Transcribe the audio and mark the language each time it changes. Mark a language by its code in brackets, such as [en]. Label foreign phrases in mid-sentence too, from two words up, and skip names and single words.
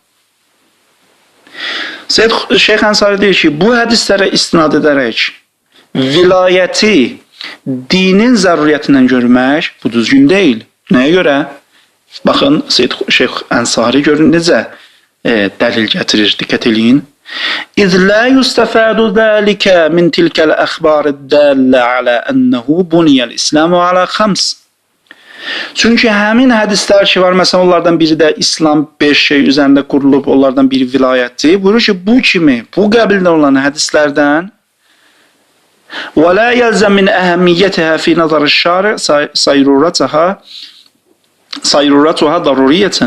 [az] Şeyx Ənsari deyir ki, bu hədislərə istinad edərək vilayəti dinin zəruriyyətindən görmək bu düzgün deyil. Nəyə görə? Baxın, Şeyx Ənsari görün necə dəlil gətirir, diqqət eləyin. [ar] إذ لا يستفاد ذلك من تلك الأخبار الدالة على أنه بني الإسلام على خمس. [az] Çünki həmin hədislər ki var, məsələn onlardan biri də İslam 5 şey üzərində qurulub, onlardan biri vilayətdir. Buyurur ki, bu kimi, bu qəbildə olan hədislərdən və [ar] لا يلزم من أهميتها في نظر الشارع صيرورتها ضرورية.